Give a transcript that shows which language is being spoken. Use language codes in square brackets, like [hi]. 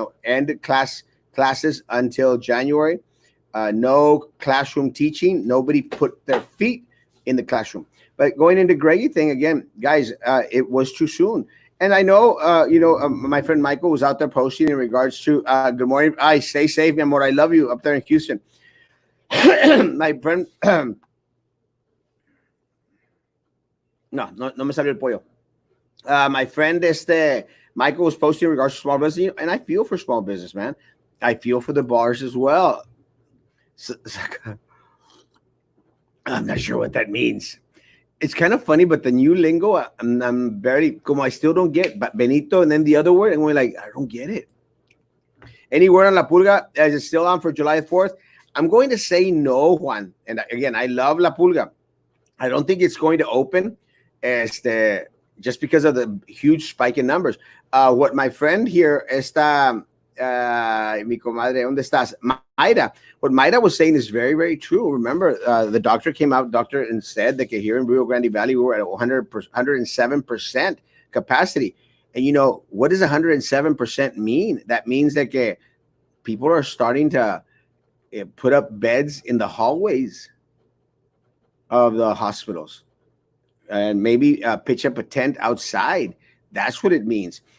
[en] End classes until January. No classroom teaching. Nobody put their feet in the classroom. But going into Greggy thing again, guys, it was too soon. And I know, my friend Michael was out there posting in regards to good morning. Stay safe, [es] mi amor. [en] I love you up there in Houston. My friend, [es] no me salió el pollo. [en] My friend, Michael was posting in regards to small business, and I feel for small business, man. I feel for the bars as well. I'm not sure what that means. It's kind of funny, but the new lingo, I'm barely, como I still don't get, but Benito and then the other word, and we're like, I don't get it. Any word on La Pulga? Is it still on for July 4th? I'm going to say no, Juan. And again, I love La Pulga. I don't think it's going to open just because of the huge spike in numbers. What my friend here, [es] mi comadre, ¿dónde estás? [en] Mayra. What Mayra was saying is very, very true. Remember, the doctor came out, and said that here in Rio Grande Valley, we were at 107% capacity. And what does 107% mean? That means that people are starting to put up beds in the hallways of the hospitals and maybe pitch up a tent outside. That's what it means.